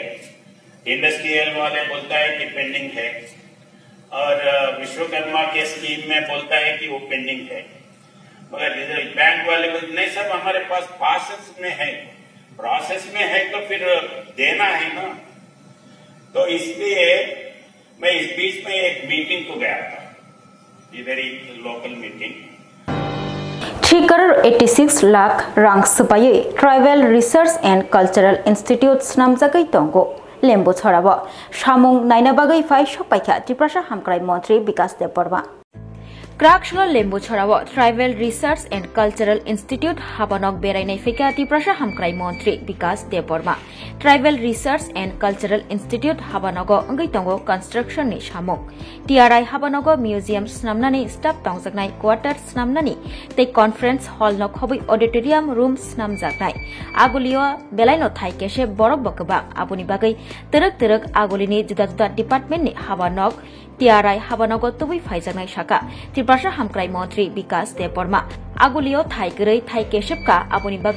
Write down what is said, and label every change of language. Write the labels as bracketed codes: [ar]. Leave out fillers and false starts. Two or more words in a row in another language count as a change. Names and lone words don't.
[hi] इंडस्ट्रियल वाले बोलता है कि पेंडिंग है, और विश्वकर्मा के स्कीम में बोलता है कि वो पेंडिंग है, मगर बैंक वाले बोलते नहीं सब हमारे पास प्रोसेस में है तो फिर देना है ना। तो इसलिए मैं इस बीच में एक मीटिंग को गया था, इधर ही लोकल मीटिंग [trp] 3.86 लाख रां सुपाये ट्राइबल रिसर्च एंड कल्चरल इंस्टीट्यूट नामजागै तंगो लेम्बो छराबो सामुं नायना बागै फाइ सपाइखा त्रिपुरा हामक्राइ मंत्री विकास देबबर्मा क्राकशला लेम्बो छराबो ट्राइबल रिसर्च एंड कल्चरल इंस्टीट्यूट हाबनक बेरायनाय फैका त्रिपुरा हामक्राइ मंत्री विकास देबबर्मा ट्राइबल रिसर्च एंड कल्चरल इंस्टीट्यूट हाबनगो अंगै तंगो कंस्ट्रक्शन नि सामुं टीआरआई हाबनगो म्यूजियम स्नामनानि स्टाफ तंगजागनाय क्वार्टर स्नामनानि ते [en] conference hall [trp] न खबै [en] auditorium room [trp] स्नामजागनाय आगुलियो बेलायनो थाइकेसे बरक बकबा आबुनि बागै तरक आगुलिनि [hi] जुदा जुदा [trp] डिपार्टमेंट नि हाबनक टीआरआई हाबनगो तुबै फाइजागनाय शाखा त्रिपुरा हामक्राइ मंत्री विकास देबबर्मा आगुलियो थाइगरै थाइकेसेबका आबुनि बागै